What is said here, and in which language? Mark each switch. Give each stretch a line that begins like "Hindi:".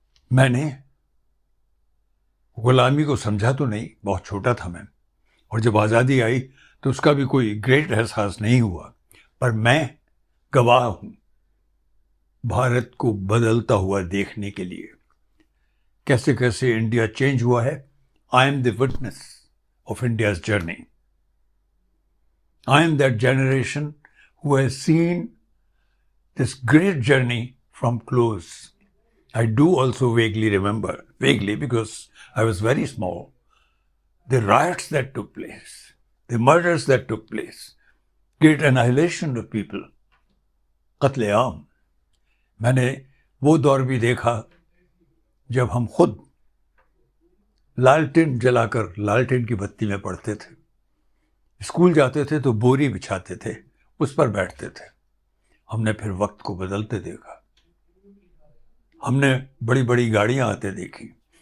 Hindi: मैंने गुलामी को समझा तो नहीं, बहुत छोटा था मैं, और जब आज़ादी आई तो उसका भी कोई ग्रेट एहसास नहीं हुआ। पर मैं गवाह हूँ भारत को बदलता हुआ देखने के लिए, कैसे कैसे इंडिया चेंज हुआ है।
English: I am the witness of India's journey. I am that generation who has seen this great journey from close. I do also vaguely remember because I was very small, the riots that took place, the murders that took place, great annihilation of people,
Hindi: कत्लेआम। मैंने वो दौर भी देखा जब हम खुद लालटेन जलाकर लालटेन की बत्ती में पढ़ते थे। स्कूल जाते थे तो बोरी बिछाते थे, उस पर बैठते थे। हमने फिर वक्त को बदलते देखा। हमने बड़ी बड़ी गाड़ियां आते देखी।